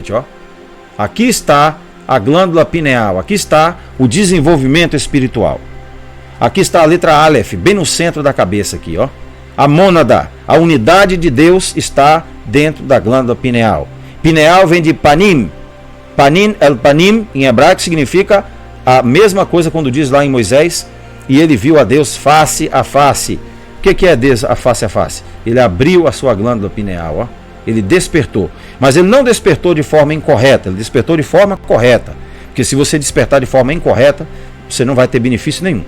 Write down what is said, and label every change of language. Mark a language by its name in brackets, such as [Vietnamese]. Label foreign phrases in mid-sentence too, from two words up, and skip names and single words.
[Portuguese] Ó. Aqui está a glândula pineal. Aqui está o desenvolvimento espiritual. Aqui está a letra Aleph, bem no centro da cabeça aqui. Ó. A mônada, a unidade de Deus está dentro da glândula pineal. Pineal vem de panim. [Hebrew] פנים, אל פנים, [Portuguese] em hebraico, significa a mesma coisa quando diz lá em Moisés, e ele viu a Deus face a face. O que é Deus a face a face? Ele abriu a sua glândula pineal, ó. Ele despertou. Mas ele não despertou de forma incorreta, ele despertou de forma correta. Porque se você despertar de forma incorreta, você não vai ter benefício nenhum.